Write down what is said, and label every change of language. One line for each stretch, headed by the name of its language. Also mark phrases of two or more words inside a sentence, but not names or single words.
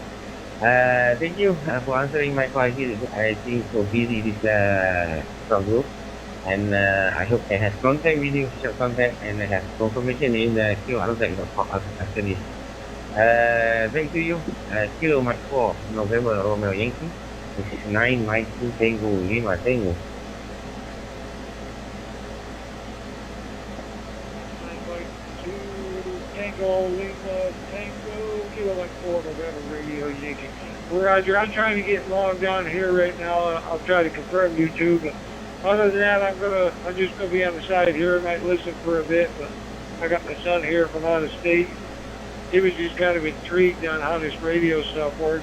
English: Thank you for answering my call. I think so busy this from group. And I hope I have contact with you, short contact, and I have confirmation in the QR.com after this. Thank you. Kilo Mike 4, November Romeo Yankee. This is 9 Mike 2 Tango Lima Tango. 9 Mike 2 Tango Lima Tango, Kilo Mike 4 November Radio Yankee. Roger, I'm trying to get logged on here right now. I'll try to confirm YouTube. But other than that, I'm just gonna be on the side here. I might listen for a bit, but I got my son here from out of state. He was just kind of intrigued on how this radio stuff works.